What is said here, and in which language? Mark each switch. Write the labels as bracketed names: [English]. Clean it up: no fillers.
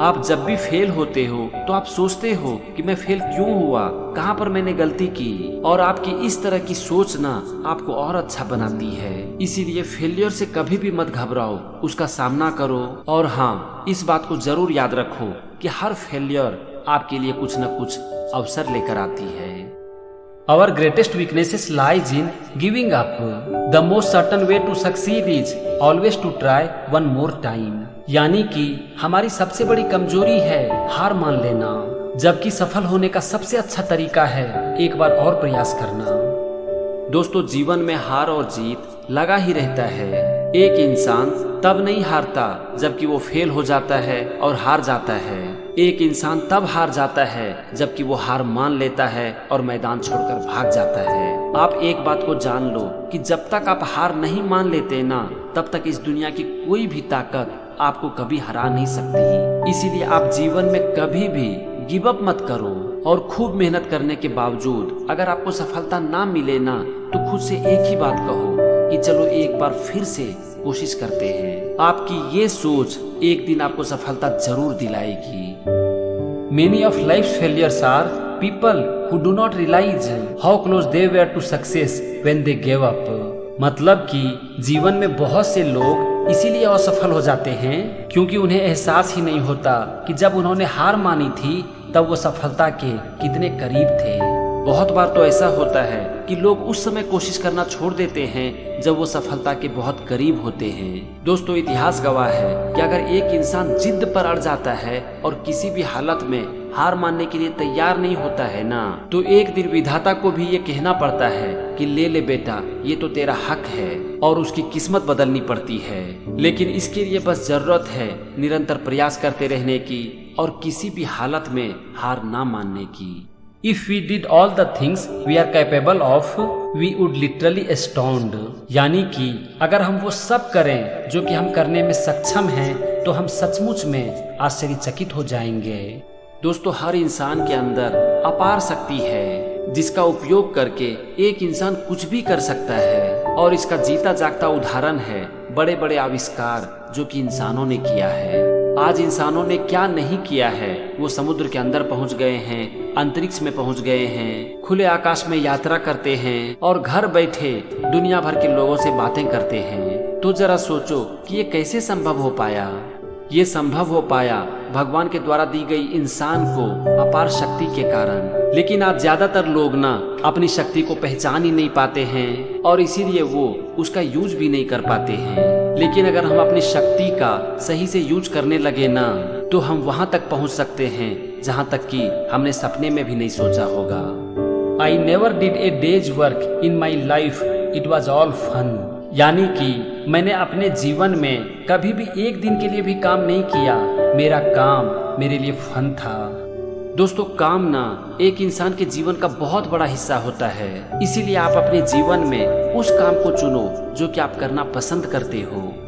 [Hindi] आप जब भी फेल होते हो तो आप सोचते हो कि मैं फेल क्यों हुआ, कहाँ पर मैंने गलती की, और आपकी इस तरह की सोच ना आपको और अच्छा बनाती है। इसीलिए फेलियर से कभी भी मत घबराओ, उसका सामना करो। और हाँ, इस बात को जरूर याद रखो कि हर फेलियर आपके लिए कुछ न कुछ अवसर लेकर आती है। [English] Our greatest weaknesses lies in giving up. The most certain way to succeed is always to try one more time. [Hindi] यानी कि हमारी सबसे बड़ी कमजोरी है हार मान लेना, जबकि सफल होने का सबसे अच्छा तरीका है एक बार और प्रयास करना। दोस्तों जीवन में हार और जीत लगा ही रहता है। एक इंसान तब नहीं हारता जबकि वो फेल हो जाता है और हार जाता है। एक इंसान तब हार जाता है जबकि वो हार मान लेता है और मैदान छोड़कर भाग जाता है। आप एक बात को जान लो कि जब तक आप हार नहीं मान लेते ना, तब तक इस दुनिया की कोई भी ताकत आपको कभी हरा नहीं सकती। इसीलिए आप जीवन में कभी भी गिव अप मत करो और खूब मेहनत करने के बावजूद अगर आपको सफलता ना मिले ना तो खुद से एक ही बात कहो कि चलो एक बार फिर से कोशिश करते हैं। आपकी ये सोच एक दिन आपको सफलता जरूर दिलाएगी। [English] Many of life's failures are people who do not realize how close they were to success when they gave up. [Hindi] मतलब कि जीवन में बहुत से लोग इसीलिए असफल हो जाते हैं क्योंकि उन्हें एहसास ही नहीं होता कि जब उन्होंने हार मानी थी तब वो सफलता के कितने करीब थे। बहुत बार तो ऐसा होता है कि लोग उस समय कोशिश करना छोड़ देते हैं जब वो सफलता के बहुत करीब होते हैं। दोस्तों इतिहास गवाह है कि अगर एक इंसान जिद पर अड़ जाता है और किसी भी हालत में हार मानने के लिए तैयार नहीं होता है ना, तो एक दिन विधाता को भी ये कहना पड़ता है कि ले ले बेटा, ये तो तेरा हक है, और उसकी किस्मत बदलनी पड़ती है। लेकिन इसके लिए बस जरूरत है निरंतर प्रयास करते रहने की और किसी भी हालत में हार ना मानने की। [English] If we did all the things we are capable of, we would literally astound. [Hindi] यानी कि अगर हम वो सब करें जो कि हम करने में सक्षम हैं, तो हम सचमुच में आश्चर्यचकित हो जाएंगे। दोस्तों हर इंसान के अंदर अपार शक्ति है जिसका उपयोग करके एक इंसान कुछ भी कर सकता है, और इसका जीता जागता उदाहरण है बड़े बड़े आविष्कार जो कि इंसानों ने किया है। आज इंसानों ने क्या नहीं किया है। वो समुद्र के अंदर पहुंच गए हैं, अंतरिक्ष में पहुंच गए हैं, खुले आकाश में यात्रा करते हैं और घर बैठे दुनिया भर के लोगों से बातें करते हैं। तो जरा सोचो कि ये कैसे संभव हो पाया। ये संभव हो पाया भगवान के द्वारा दी गई इंसान को अपार शक्ति के कारण। लेकिन आज ज्यादातर लोग ना अपनी शक्ति को पहचान ही नहीं पाते हैं और इसीलिए वो उसका यूज भी नहीं कर पाते हैं। लेकिन अगर हम अपनी शक्ति का सही से यूज करने लगे ना, तो हम वहां तक पहुंच सकते हैं जहां तक कि हमने सपने में भी नहीं सोचा होगा। [English] I never did a day's work in my life, it was all fun. [Hindi] यानी कि मैंने अपने जीवन में कभी भी एक दिन के लिए भी काम नहीं किया, मेरा काम मेरे लिए फन था। दोस्तों काम ना एक इंसान के जीवन का बहुत बड़ा हिस्सा होता है। इसीलिए आप अपने जीवन में उस काम को चुनो जो कि आप करना पसंद करते हो।